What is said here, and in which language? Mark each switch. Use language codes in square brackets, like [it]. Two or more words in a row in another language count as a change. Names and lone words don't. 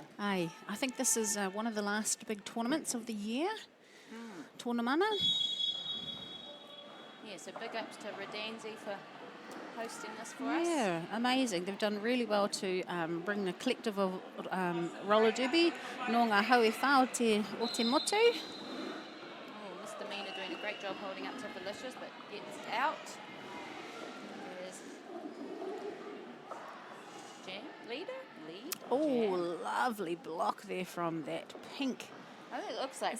[en] Aye, I think this is one of the last big tournaments of the year. Tournamana. Yeah, so big ups to Redanzi for hosting this for us. Yeah, amazing. They've done really well to bring the collective of roller derby. [mi] Nō ngā haue whā o te motu. [en] Oh, Mr. Mina doing a great job holding up to Felicius, but gets out. There's Jam, lead. Oh, lovely block there from that pink. I think it looks like